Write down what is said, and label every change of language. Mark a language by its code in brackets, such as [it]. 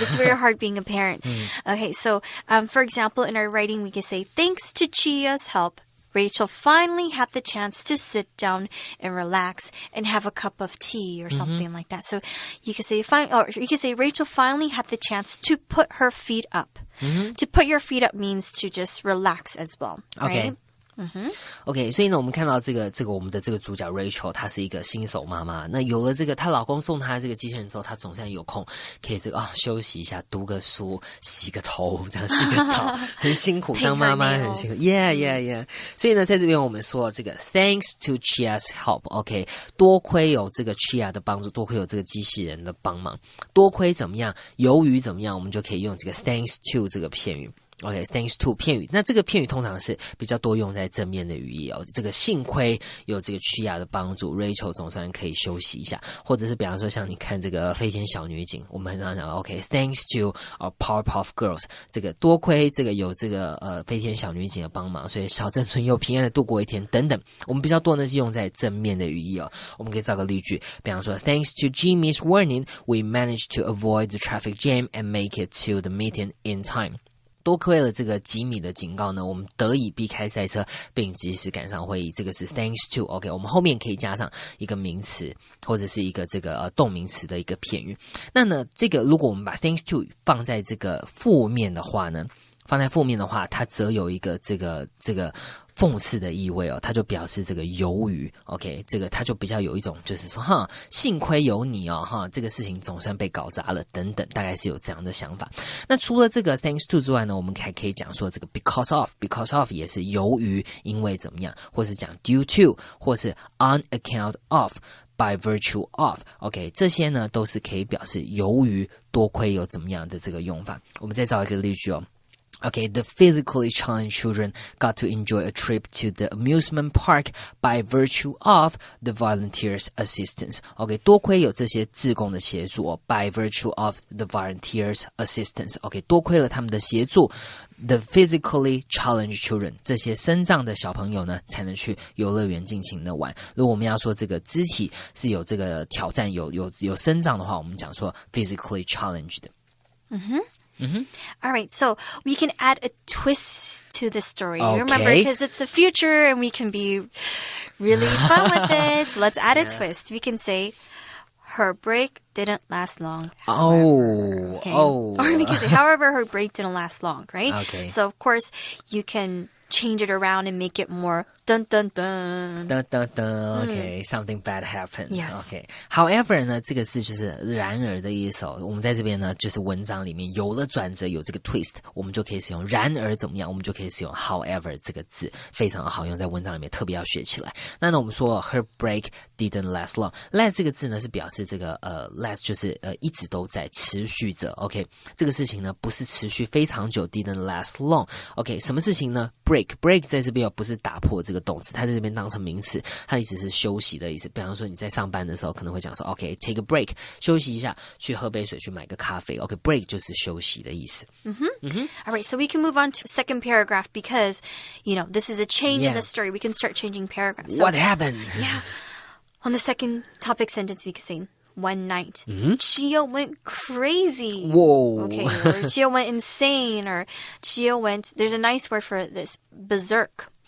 [en] It's very hard being a parent. Okay, so for example, in our writing, we can say, thanks to Chia's help, Rachel finally had the chance to sit down and relax and have a cup of tea or something like that. So you can say Rachel finally had the chance to put her feet up. To put your feet up means to just relax as well, right? [zh] OK， 所以呢，我们看到这个我们的这个主角 Rachel， 她是一个新手妈妈。那有了这个她老公送她这个机器人之后，她总算有空可以这个休息一下，读个书，洗个头，这样洗个澡，很辛苦，当妈妈很辛苦。 [en] Yeah。 [zh] 所以呢，在这边我们说这个 [en] Thanks to Chia's help， [zh] OK， 多亏有这个 Chia 的帮助，多亏有这个机器人的帮忙，多亏怎么样，由于怎么样，我们就可以用这个 Thanks to 这个片语。 OK, thanks to 片语，那这个片语通常是比较多用在正面的语义哦。这个幸亏有这个Chia的帮助 ，Rachel 总算可以休息一下，或者是比方说像你看这个飞天小女警，我们很常讲 OK， [en] thanks to our Powerpuff Girls， [zh] 这个多亏这个有这个飞天小女警的帮忙，所以小镇村又平安的度过一天等等。我们比较多呢是用在正面的语义哦。我们可以造个例句，比方说 [en] Thanks to Jimmy's warning, we managed to avoid the traffic jam and make it to the meeting in time。 [zh] 多亏了这个吉米的警告呢，我们得以避开赛车，并及时赶上会议。这个是 thanks to OK， 我们后面可以加上一个名词或者是一个这个动名词的一个片语。那呢，这个如果我们把 thanks to 放在这个负面的话呢？放在负面的话，它则有一个这个讽刺的意味哦，它就表示这个由于 OK， 这个它就比较有一种就是说幸亏有你哦这个事情总算被搞砸了等等，大概是有这样的想法。那除了这个 thanks to 之外呢，我们还可以讲说这个 because of 也是由于因为怎么样，或是讲 due to 或是 on account of by virtue of OK， 这些呢都是可以表示由于多亏有怎么样的这个用法。我们再找一个例句哦。 [en] Okay, the physically challenged children got to enjoy a trip to the amusement park by virtue of the volunteers' assistance. Okay, [zh] 多亏有这些志工的协助 [en] by virtue of the volunteers' assistance. [zh] Okay, 多亏了他们的协助 [en] the physically challenged children [zh] 这些身障的小朋友呢才能去游乐园尽情的玩。如果我们要说这个肢体是有这个挑战有身障的话，我们讲说 physically challenged. [en] All right, so we can add a twist to the story. Okay. Remember, because it's the future and we can be really fun with it. So let's add a twist. We can say, her break didn't last long. Or we can say, however, her break didn't last long, right? Okay. So, of course, you can change it around and make it more dun dun dun. Dun dun dun. Okay, something bad happened. Yes. Okay. [zh] However 呢，这个字就是然而的意思哦。我们在这边呢，就是文章里面有了转折，有这个 twist， 我们就可以使用然而怎么样，我们就可以使用 however 这个字，非常好用，在文章里面特别要学起来。那我们说 [en] her break didn't last long. [zh] Last 这个字呢是表示这个last 就是一直都在持续着。 OK， 这个事情呢不是持续非常久 ，didn't last long. OK， 什么事情呢 ？break 在这边不是打破这个动词，它在这边当成名词，它的意思是休息的意思。比方说你在上班的时候可能会讲说 OK take a break 休息一下，去喝杯水，去买个咖啡。 OK break 就是休息的意思。 [en] All right, so we can move on to second paragraph because, this is a change in the story. We can start changing paragraphs. So, What happened? Yeah. On the second topic sentence, we can say, one night, Chio went crazy. Whoa. Okay, or Chio went insane, or Chio went, there's a nice word for this, berserk.